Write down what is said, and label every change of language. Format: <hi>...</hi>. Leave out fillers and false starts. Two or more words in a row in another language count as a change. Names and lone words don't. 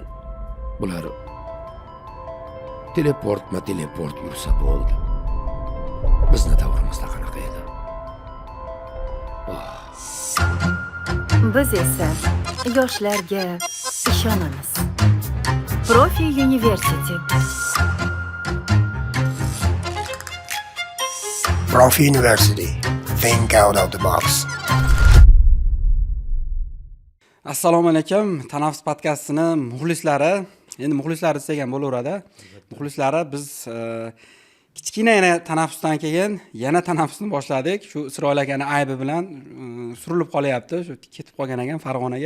<uz>Bular teleport yursa bo'ldi. Bizni davrimizda qanaqa edi? Biz esa yoshlarga ishonamiz. Profi University. Profi University.</uz> <en>Think out of the box.</en> <uz>Assalomu alaykum. Tanaffus podkastini muxlislari, endi muxlislari desak ham bo'laveradi. Muxlislari biz kichkina tanaffusdan keyin yana tanaffusni boshladik. Shu Isroil akani aybi bilan surilib qolyapti. Shu ketib qolgan ekan Farg'onaga.</uz>